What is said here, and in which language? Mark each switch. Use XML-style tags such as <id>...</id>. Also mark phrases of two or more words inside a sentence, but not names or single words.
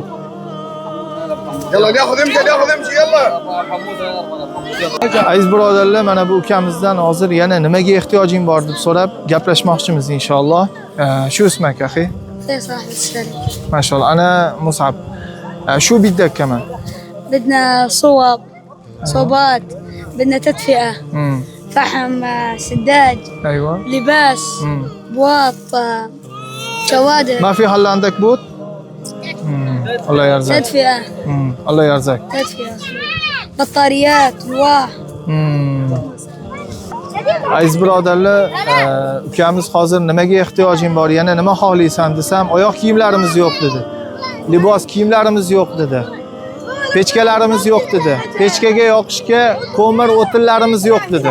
<uz>Yalla niyahudimchi yalla. Aziz birodarlar, mana bu ukamizdan hozir yana nimaga ehtiyojing bor deb so'rab gaplashmoqchimiz inshaalloh.</uz> <ar>شو اسمك أخي؟ ما شاء الله. أنا مصعب. شو بدك كمان. بدنا صوب صوبات بدنا تدفئة فحم سداج ايوه لباس بواط شوادر ما في هلا عندك بوت؟ الله يرزقك. تدفئة الله يرزقك. تدفئة بطاريات ألواح.</ar> <uz>Aziz birodarlar, ukamiz hozir nimaga ehtiyojing bor, yana nima xohlaysan desam, oyoq kiyimlarimiz yo'q dedi. Libos kiyimlarimiz yo'q dedi. Pechkalarimiz yo'q dedi. Pechkaga yoqishga ko'mir o'tinlarimiz yo'q dedi.</uz>